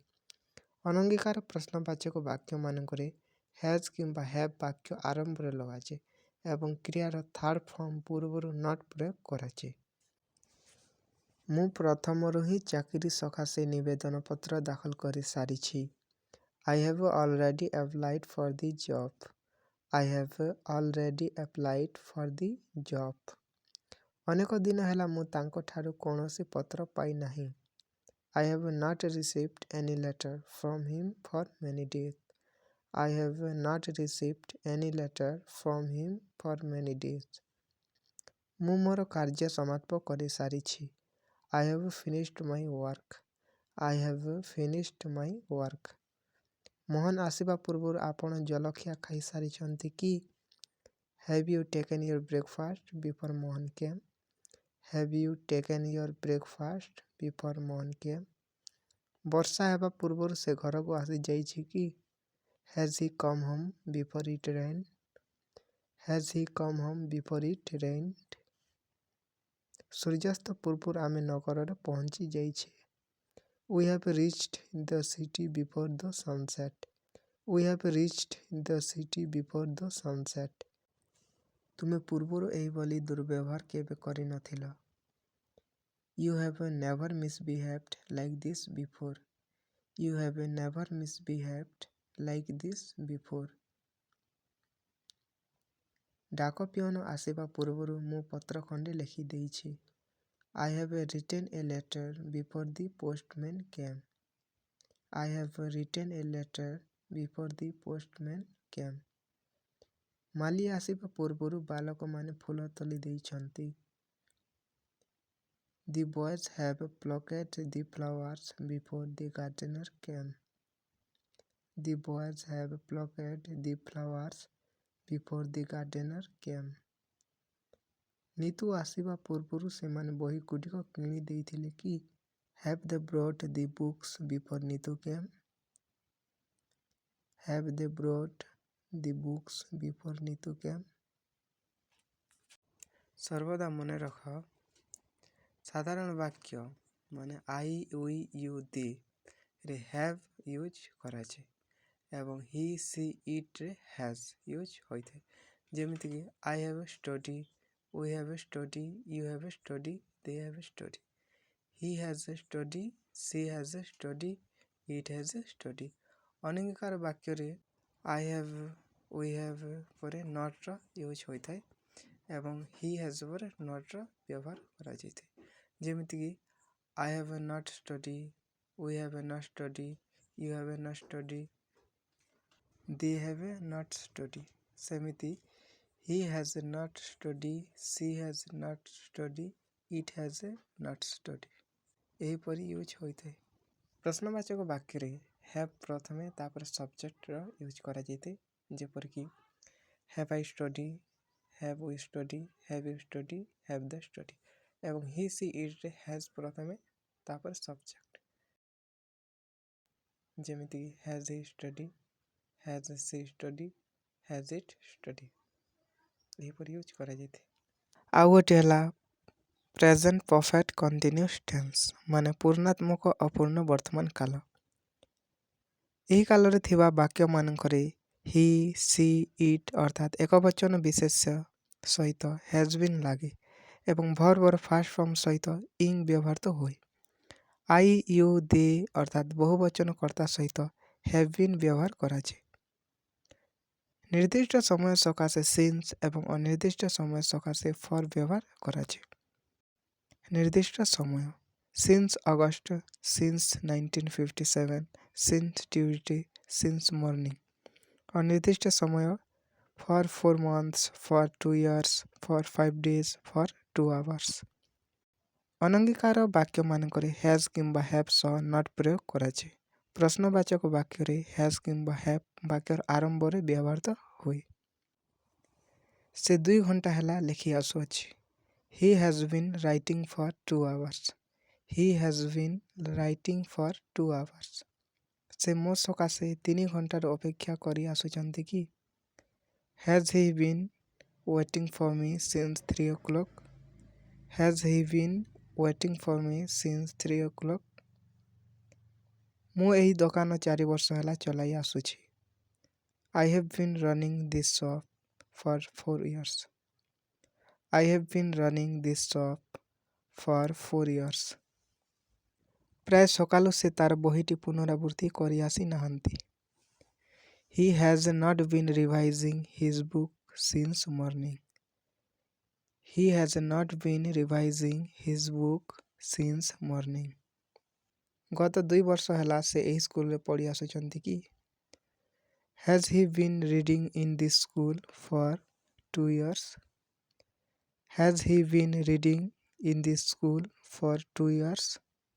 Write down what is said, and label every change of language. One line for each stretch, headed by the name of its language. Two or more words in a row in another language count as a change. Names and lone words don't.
Odia: ଅନଙ୍ଗୀକାର ପ୍ରଶ୍ନବାଚକ ବାକ୍ୟମାନଙ୍କରେ ହ୍ୟାଜ୍ କିମ୍ବା ହ୍ୟାଭ୍ ବାକ୍ୟ ଆରମ୍ଭରେ ଲଗାଯାଏ ଏବଂ କ୍ରିୟାର
English: third form
Odia: ପୂର୍ବରୁ ନଟ୍ ପ୍ରୟୋଗ କରାଯାଏ. ମୁଁ ପ୍ରଥମରୁ ହିଁ ଚାକିରି ସକାଶେ ନିବେଦନ ପତ୍ର ଦାଖଲ କରି ସାରିଛି.
English: I have already applied for the job. I have already applied for the job.
Odia: ଅନେକ ଦିନ ହେଲା ମୁଁ ତାଙ୍କଠାରୁ କୌଣସି ପତ୍ର ପାଇନାହିଁ.
English: I have not received any letter from him for many days. I have not received any letter from him for many days.
Odia: ମୁଁ ମୋର କାର୍ଯ୍ୟ ସମାପ୍ତ କରିସାରିଛି.
English: I have finished my work. I have finished my work.
Odia: ମୋହନ ଆସିବା ପୂର୍ବରୁ ଆପଣ ଜଳଖିଆ ଖାଇସାରିଛନ୍ତି କି?
English: Have you taken your breakfast before Mohan came? Have you taken your breakfast before morn came?
Odia: ବର୍ଷା ହେବା ପୂର୍ବରୁ ସେ ଘରକୁ ଆସିଯାଇଛି କି?
English: Has he come home before it rained? Has he come home before it rained?
Odia: ସୂର୍ଯ୍ୟାସ୍ତ ପୂର୍ବରୁ ଆମେ ନଗରରେ ପହଞ୍ଚି ଯାଇଛେ।
English: We have reached the city before the sunset. We have reached the city before the sunset.
Odia: ତୁମେ ପୂର୍ବରୁ ଏହିଭଳି ଦୁର୍ବ୍ୟବହାର କେବେ କରିନଥିଲ।
English: You have never misbehaved like this before. You have never misbehaved like this before.
Odia: ଡାକ ପିଅନ ଆସିବା ପୂର୍ବରୁ ମୁଁ ପତ୍ର ଖଣ୍ଡେ ଲେଖିଦେଇଛି।
English: I have written a letter before the postman came. I have written a letter before the postman came.
Odia: ମାଲି ଆସିବା ପୂର୍ବରୁ ବାଲକମାନେ ଫୁଲ ତୋଳି ଦେଇଛନ୍ତି।
English: The boys have plucked the flowers before the gardener came. The boys have plucked the flowers before the gardener came.
Odia: ନିତୁ ଆସିବା ପୂର୍ବରୁ ସେମାନେ ବହିଗୁଡ଼ିକ କିଣି ଦେଇଥିଲେ କି?
English: Have they brought the books before Nitu came? Have they brought the books before Nitu came?
Odia: ସର୍ବଦା ମନେ ରଖ ସାଧାରଣ ବାକ୍ୟ ମାନେ
English: I, we, you, they
Odia: ରେ
English: have use
Odia: କରାଯାଏ ଏବଂ
English: he, she, it
Odia: ରେ
English: has use
Odia: ହୋଇଥାଏ।
English: ଯେମିତିକି I have study, we have study, you have study, they have study. He has study, she has study, it has study.
Odia: ଅନେକକାର ବାକ୍ୟରେ
English: I have, we have
Odia: ପରେ
English: notର use
Odia: ହୋଇଥାଏ ଏବଂ
English: he has
Odia: ପରେ notର ବ୍ୟବହାର କରାଯାଇଥାଏ।
English: ଯେମିତିକି I have not study, we have not study, you have not study, they have not study. ସେମିତି he has not study, she has not study, it has not study.
Odia: ଏହିପରି ୟୁଜ୍ ହୋଇଥାଏ। ପ୍ରଶ୍ନବାଚକ ବାକ୍ୟରେ have ପ୍ରଥମେ ତାପରେ
English: subjectର use
Odia: କରାଯାଇଥାଏ।
English: ଯେପରିକି have I study, have we study, have you study, have they study।
Odia: ଏବଂ
English: he, she, it
Odia: ରେ has ପ୍ରଥମେ ତାପରେ ସବଜେକ୍ଟ।
English: ଯେମିତିକି has he study, has she study, has it study।
Odia: ଏହିପରି ୟୁଜ୍ କରାଯାଇଥାଏ। ଆଉ ଗୋଟିଏ ହେଲା
English: present perfect continuous tense
Odia: ମାନେ ପୂର୍ଣ୍ଣାତ୍ମକ ଅପୂର୍ଣ୍ଣ ବର୍ତ୍ତମାନ କାଳ। ଏହି କାଳରେ ଥିବା ବାକ୍ୟମାନଙ୍କରେ
English: he, she, it
Odia: ଅର୍ଥାତ୍ ଏକବଚନ ବିଶେଷ୍ୟ ସହିତ
English: has been
Odia: ଲାଗେ ଏବଂ
English: verbର first form
Odia: ସହିତ ଇଂ ବ୍ୟବହୃତ ହୁଏ।
English: I, you, they
Odia: ଅର୍ଥାତ୍ ବହୁବଚନ କର୍ତ୍ତା ସହିତ
English: have been
Odia: ବ୍ୟବହାର କରାଯାଏ। ନିର୍ଦ୍ଦିଷ୍ଟ ସମୟ ସକାଶେ since ଏବଂ ଅନିର୍ଦ୍ଦିଷ୍ଟ ସମୟ ସକାଶେ for ବ୍ୟବହାର କରାଯାଏ। ନିର୍ଦ୍ଦିଷ୍ଟ ସମୟ
English: since August, since 1957, since Tuesday, since morning।
Odia: ଅନିର୍ଦ୍ଦିଷ୍ଟ ସମୟ
English: for 4 months, for 2 years, for 5 days, for 2 hours।
Odia: ଅନଙ୍ଗୀକାର ବାକ୍ୟମାନଙ୍କରେ has କିମ୍ବା have ସହ not ପ୍ରୟୋଗ କରାଯାଏ। ପ୍ରଶ୍ନବାଚକ ବାକ୍ୟରେ has କିମ୍ବା have ବାକ୍ୟର ଆରମ୍ଭରେ ବ୍ୟବହୃତ ହୁଏ। ସେ 2 ଘଣ୍ଟା ହେଲା ଲେଖି ଆସୁଅଛି।
English: He has been writing for 2 hours. He has been writing for 2 hours.
Odia: ସେ ମୋ ସକାଶେ 3 ଘଣ୍ଟାରୁ ଅପେକ୍ଷା କରି ଆସୁଛନ୍ତି କି?
English: Has he been waiting for me since 3 o'clock? Has he been waiting for me since 3 o'clock?
Odia: ମୁଁ ଏହି ଦୋକାନ 4 ବର୍ଷ ହେଲା ଚଲାଇ ଆସୁଛି।
English: I have been running this shop for 4 years. I have been running this shop for 4 years.
Odia: ପ୍ରାୟ ସକାଳୁ ସେ ତାର ବହିଟି ପୁନରାବୃତ୍ତି କରି ଆସିନାହାନ୍ତି।
English: He has not been revising his book since morning. He has not been revising his book since morning.
Odia: ଗତ 2 ବର୍ଷ ହେଲା ସେ ଏହି ସ୍କୁଲରେ ପଢ଼ି ଆସୁଛନ୍ତି କି?
English: Has he been reading in this school for 2 years? Has he been reading in this school for 2 years?